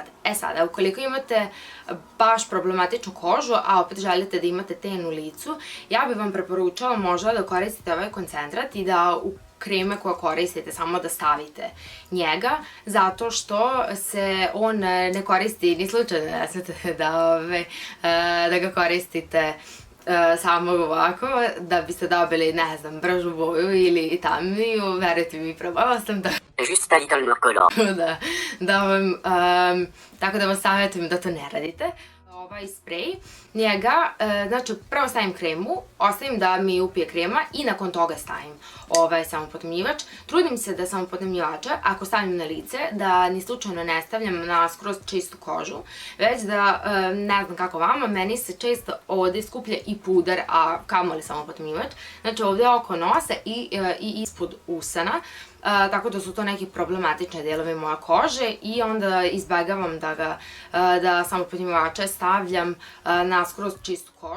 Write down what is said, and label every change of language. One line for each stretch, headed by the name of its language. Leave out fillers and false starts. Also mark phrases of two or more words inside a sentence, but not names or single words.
Serbian: E sada, ukoliko imate baš problematičnu kožu, a opet želite da imate ten u licu, ja bih vam preporučala možda da koristite ovaj koncentrat i da u kreme koje koristite samo da stavite njega, zato što se on ne koristi, ni slučajno ne smete da ga koristite samo ovako, da biste dobili, ne znam, bržu boju ili tamniju, verujte mi, probala sam da...
English: Juste a little more color.
Serbian: Tako da vam savjetujem da to ne radite. Ovaj sprej, njega, znači prvo stavim kremu, ostavim da mi upije krema i nakon toga stavim ovaj samopodmljivač. Trudim se da samopodmljivača, ako stavim na lice, da ni slučajno ne stavljam na skroz čistu kožu, već da, ne znam kako vama, meni se često ovde skuplja i puder, a kamoli samopodmljivač, znači ovde oko nosa i ispod usana, tako da su to neki problematični delovi moje kože i onda izbegavam da samopodmljivače stavljam na skroz čistu kožu.